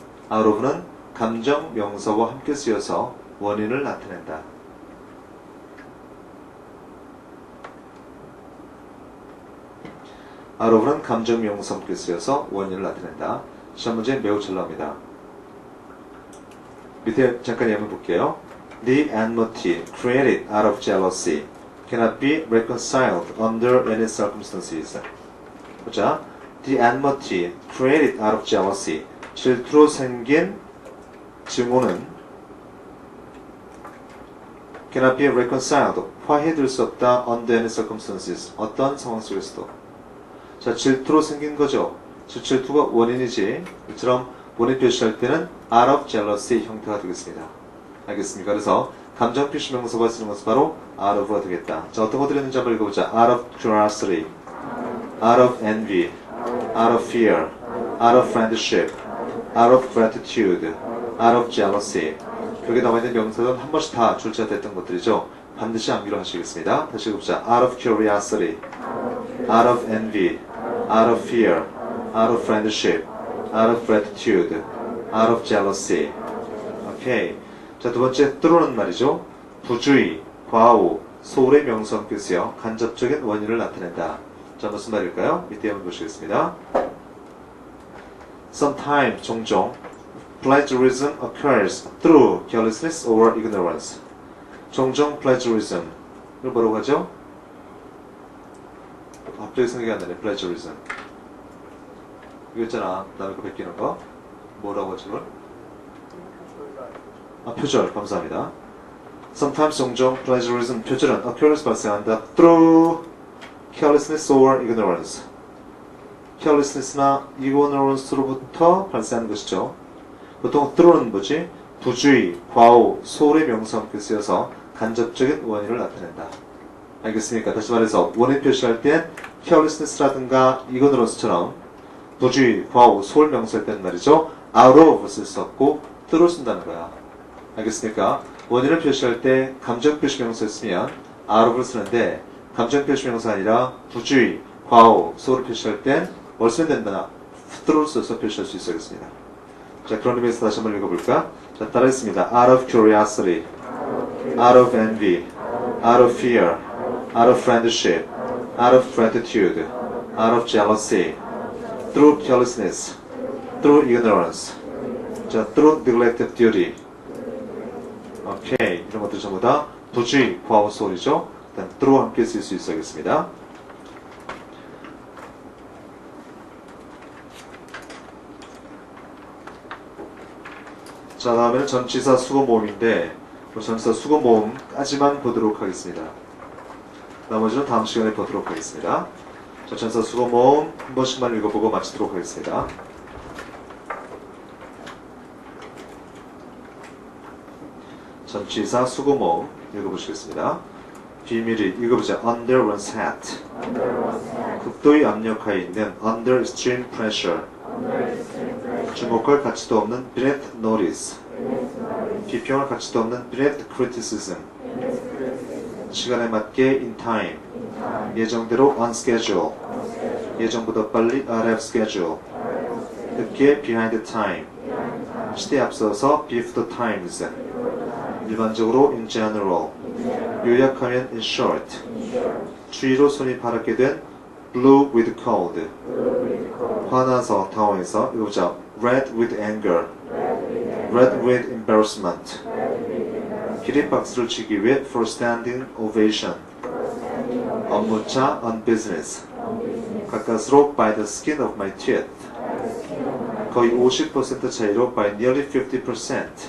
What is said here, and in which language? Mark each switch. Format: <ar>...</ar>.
<ko>out of는 감정명사와 함께 쓰여서 원인을 나타낸다. out of는 감정명사와 함께 쓰여서 원인을 나타낸다. 시험 문제 매우 잘 나옵니다. 밑에 잠깐 예문 볼게요.</ko> <en>The enmity created out of jealousy cannot be reconciled under any circumstances.</en> <ko>보자.</ko> <en>The enmity created out of jealousy.</en> <ko>질투로 생긴 증오는</ko> <en>cannot be reconciled.</en> <ko>화해될 수 없다.</ko> <en>under any circumstances.</en> <ko>어떤 상황 속에서도. 자, 질투로 생긴 거죠. 질투가 원인이지. 이처럼 원인 표시할 때는</ko> <en>out of jealousy</en> <ko>형태가 되겠습니다. 알겠습니까? 그래서 감정 표시 명사가 쓰는 것은 바로 out of가 되겠다. 자, 어떤 것들이 있는지 한번 읽어보자.</ko> <en>out of curiosity, out of envy, out of fear, out of friendship, out of gratitude, out of jealousy.</en> <ko>여기 나와있는 명사는 한 번씩 다 출제됐던 것들이죠. 반드시 암기로 하시겠습니다. 다시 읽어보자.</ko> <en>out of curiosity, out of envy, out of fear, out of friendship, out of gratitude, out of jealousy.</en> <ko>오케이. 자, 두 번째, through는 말이죠. 부주의, 과오, 소홀의 명사와 함께 쓰여 간접적인 원인을 나타낸다. 자, 무슨 말일까요? 밑에 한번 보시겠습니다.</ko> <en>Sometimes,</en> <ko>종종,</ko> <en>plagiarism occurs through carelessness or ignorance.</en> <ko>종종 plagiarism. 이걸 뭐라고 하죠? 갑자기 생각이 안 나네. plagiarism. 이거 있잖아. 남의 거 베끼는 거. 뭐라고 하지 그걸? 표절. 감사합니다. Sometimes 종종 plagiarism 표절은 occurs 발생한다.</ko> <en>through carelessness or ignorance.</en> <ko>carelessness나 ignorance로부터 발생하는 것이죠. 보통 through는 뭐지? 부주의, 과오, 소홀의 명사와 함께 쓰여서 간접적인 원인을 나타낸다. 알겠습니까? 다시 말해서 원인 표시할 땐 carelessness라든가 ignorance처럼 부주의, 과오, 소홀 명사일 때는 말이죠. out of 쓸 수 없고 through 쓴다는 거야. 알겠습니까? 원인을 표시할 때 감정 표시 명사 쓰면 out of를 쓰는데 감정 표시 명사 아니라 부주의, 과오, 소홀을 표시할 땐 뭘 쓰면 된다? through를 써서 표시할 수 있어야겠습니다. 자, 그런 의미에서 다시 한번 읽어볼까? 자, 따라했습니다.</ko> <en>out of curiosity, out of envy, out of fear, out of friendship, out of gratitude, out of jealousy, through carelessness, through ignorance, 자, through neglect of duty.</en> <ko>오케이. 이런 것들 전부 다 부주의, 과오, 소홀이죠. 일단 through 함께 쓸 수 있어야겠습니다. 자, 다음에는 전치사 수거 모음인데 전치사 수거 모음까지만 보도록 하겠습니다. 나머지는 다음 시간에 보도록 하겠습니다. 자, 전치사 수거 모음 한 번씩만 읽어보고 마치도록 하겠습니다. 전치사 수거 모음 읽어보시겠습니다. 비밀이 읽어보자.</ko> <en>under one's hat.</en> <ko>극도의 압력하에 있는</ko> <en>under extreme pressure.</en> <ko>주목할 가치도 없는</ko> <en>beneath notice.</en> <ko>비평할 가치도 없는</ko> <en>beneath criticism.</en> <ko>시간에 맞게</ko> <en>in time.</en> <ko>예정대로</ko> <en>on schedule.</en> <ko>예정보다 빨리</ko> <en>out of schedule.</en> <ko>늦게</ko> <en>behind time.</en> <ko>시대에 앞서서</ko> <en>before the times.</en> <ko>일반적으로</ko> <en>in general,</en> <ko>요약하면</ko> <en>in short,</en> <ko>주의로 손이 파랗게 된</ko> <en>blue with cold,</en> <ko>화나서 당황해서 읽어보자.</ko> <en>red with anger, red with embarrassment,</en> <ko>기립박수를 치기 위해</ko> <en>for standing ovation,</en> <ko>업무차</ko> <en>on business,</en> <ko>가까스로</ko> <en>by the skin of my teeth,</en> <ko>거의 50% 차이로</ko> <en>by nearly 50%,</en>